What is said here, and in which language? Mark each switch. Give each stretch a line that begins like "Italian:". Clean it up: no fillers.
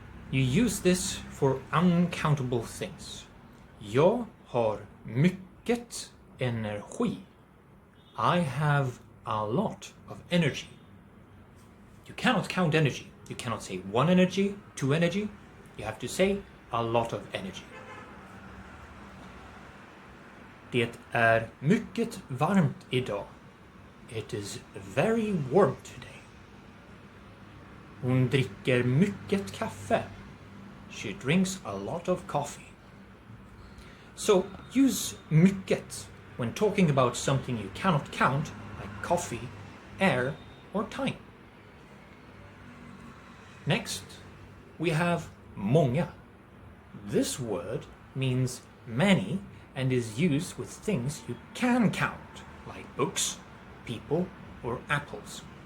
English: You use this for uncountable things.
Swedish: Jag har mycket energi.
English: I have a lot of energy. You cannot count energy. You cannot say 1 energy, 2 energy. You have to say a lot of energy.
Swedish: Det är mycket varmt idag.
English: It is very warm today.
Swedish: Hon dricker mycket kaffe.
English: She drinks a lot of coffee. So use mycket when talking about something you cannot count, like coffee, air, or time. Next, we have många. This word means many and is used with things you can count, like books, people, or apples.